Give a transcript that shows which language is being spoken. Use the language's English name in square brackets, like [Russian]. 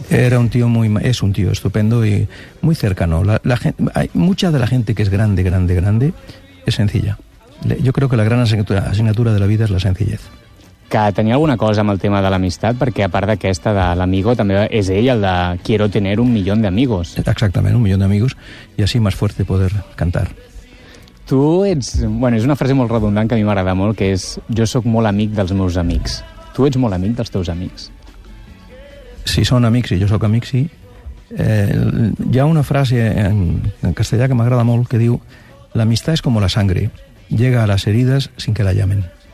[Spanish] Era un tío muy, es un tío estupendo y muy cercano. La gente, hay mucha de la gente que es grande, grande, grande, es sencilla. Yo creo que la gran asignatura de la vida es la sencillez. [Catalan] Que tenia alguna cosa amb el tema de l'amistat, perquè a part d'aquesta de l'amigo, també és ell el de [Spanish] quiero tener un millón de amigos. [Catalan] Exactament, [Spanish] un millón de amigos, y así más fuerte poder cantar. [Catalan] Tu ets, bueno, és una frase molt redundant que a mi m'agrada molt, que és, jo sóc molt amic dels meus amics. Tu ets molt amic dels teus amics. Si són amics i jo sóc amic, sí. Hi ha una frase en castellà que m'agrada molt, que diu, l'amistat és com [Spanish] la sangre, llega [Catalan] a les ferides [Spanish] sin que la llamen.